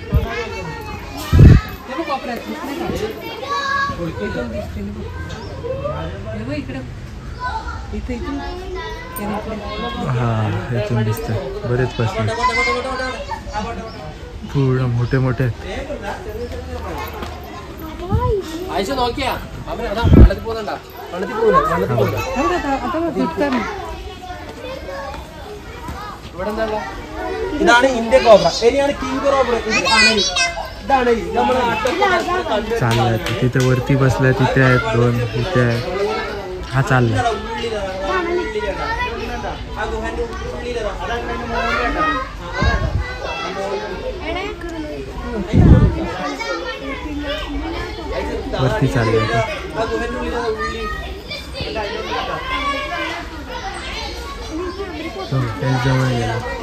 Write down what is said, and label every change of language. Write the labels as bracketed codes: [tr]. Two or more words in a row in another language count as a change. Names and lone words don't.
[mr] हा इथून दिसतंय बरेच बसले पूर्ण मोठे मोठे. [ml] ഇതാണ് [en] Indian cobra. [ml] ഇനിയാണ് [en] King cobra. [mr] चाललाय तिथे वरती बसलाय तिथे आहेत 2 इथे आहे. हा चाललाय. वरती चाललाय जवळ गेला.